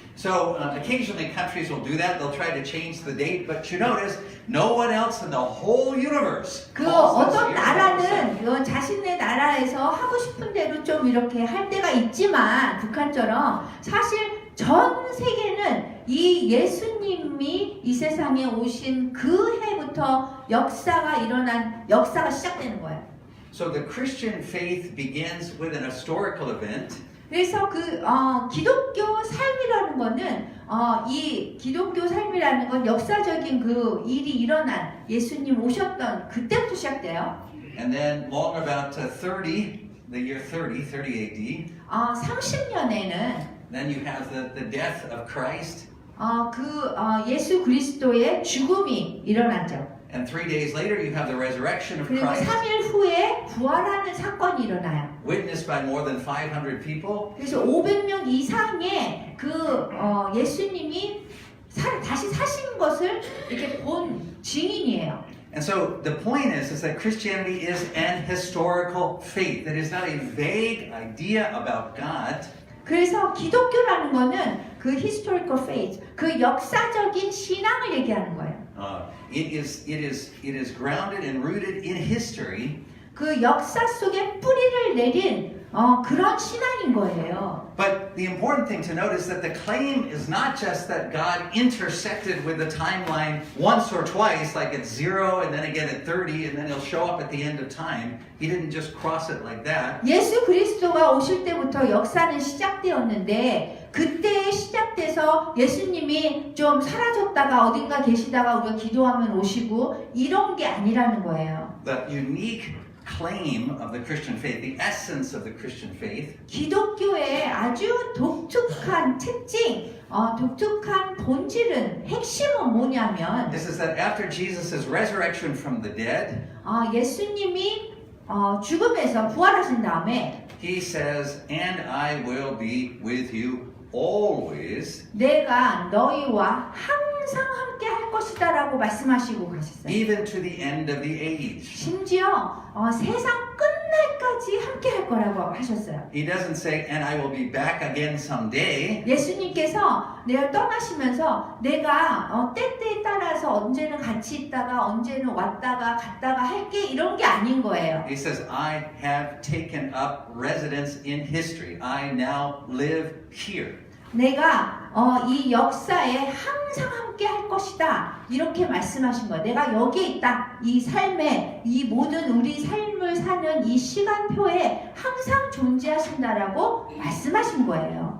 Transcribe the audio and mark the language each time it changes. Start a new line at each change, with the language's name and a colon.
English: So occasionally countries will do that. They'll try to change the date, but you notice no one else in the whole universe. 그 calls this
Korean: 어떤
English: year
Korean: 나라는 자신의 나라에서 하고 싶은 대로 좀 이렇게 할 때가 있지만 북한처럼 사실 전 세계는 이 예수님이 이 세상에 오신 그 해부터 역사가 시작되는 거예요.
English: So the Christian faith begins with an historical event.
Korean: 그래서 기독교 삶이라는 거는 이 기독교 삶이라는 건 역사적인 그 일이 일어난 예수님 오셨던 그때부터 시작돼요.
English: And then long about 30, the year 30 AD,
Korean: 30년에는
English: then you have the death of Christ.
Korean: 예수 그리스도의 죽음이 일어나죠.
English: And 3 days later, you have the resurrection of
Korean: 그리고
English: Christ,
Korean: 3일 후에 부활하는 사건이 일어나요.
English: witnessed by more than 500 people.
Korean: 그래서 500명 이상의 예수님이 다시 사신 것을 이렇게 본 증인이에요.
English: And so the point is that Christianity is an historical faith. It is not a vague idea about God.
Korean: 그래서 기독교라는 거는 그
English: historical faith,
Korean: 그 역사적인 신앙을 얘기하는 거예요.
English: It is grounded and rooted in history.
Korean: 그 역사 속에 뿌리를 내린 그런 신앙인 거예요.
English: But the important thing to note is that the claim is not just that God intersected with the timeline once or twice, like at 0 and then again at 30, and then he'll show up at the end of time. He didn't just cross it like that.
Korean: 예수 그리스도가 오실 때부터 역사는 시작되었는데 그때 시작돼서 예수님이 좀 사라졌다가 어딘가 계시다가 우리가 기도하면 오시고 이런 게 아니라는 거예요.
English: The unique claim of the Christian faith, the essence of the Christian faith,
Korean: 기독교의 아주 독특한 특징, 독특한 본질은 핵심은 뭐냐면
English: this is that after Jesus' resurrection from the dead,
Korean: 예수님이 죽음에서 부활하신 다음에
English: he says, and I will be with you always,
Korean: 내가 너희와 항상 함께 할 것이다 라고 말씀하시고 가셨어요.
English: even to the end of the age.
Korean: 심지어 세상 끝날까지 함께 할 거라고 하셨어요.
English: He doesn't say, and I will be back again someday. 예수님께서 내가 떠나시면서 내가 때때에 따라서 언제는 같이 있다가 언제는 왔다가 갔다가 할게 이런 게 아닌 거예요. He says, I have taken up residence in history. I now live here.
Korean: 내가 이 역사에 항상 함께 할 것이다 이렇게 말씀하신 거예요. 내가 여기에 있다. 이 삶에 이 모든 우리 삶을 사는 이 시간표에 항상 존재하신다라고 말씀하신 거예요.